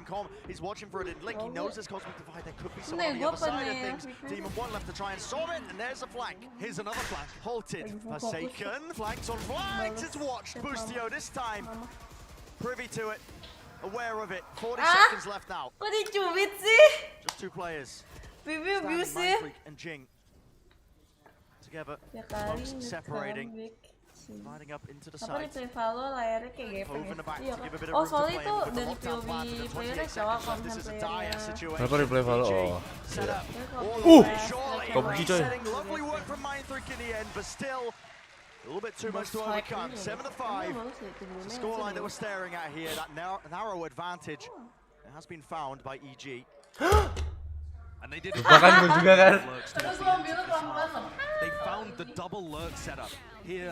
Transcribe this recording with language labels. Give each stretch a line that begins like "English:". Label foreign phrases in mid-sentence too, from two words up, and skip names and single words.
English: Com, he's watching for it in Link. He knows there's Cosmic Divide. There could be someone on the other side of things. Demon 1 left to try and solve it, and there's a flank. Here's another flank. Halted. Forsaken. Flanks on flanks. It's watched. Boostio this time. Privy to it. Aware of it. 40 seconds left now.
Indonesian: Kok dicubit sih?
English: Just 2 players. Bibi abusive. And Jing. Together.
Indonesian: Ya kali
English: separating. Sliding up into the
Indonesian: Apa
English: side.
Indonesian: replay Valo layarnya kayak gepeng ya? Iya kan? Oh soalnya itu dari POV playernya cowok konten playernya. Kenapa replay Valo? Oh. Kok begini coy?
English: Lovely work from Mindfreak in the end, but still a little bit too much to overcome. 7-5. The scoreline that we're staring at here, that narrow advantage, it has been found by EG. And they did it. They found the double lurk setup here.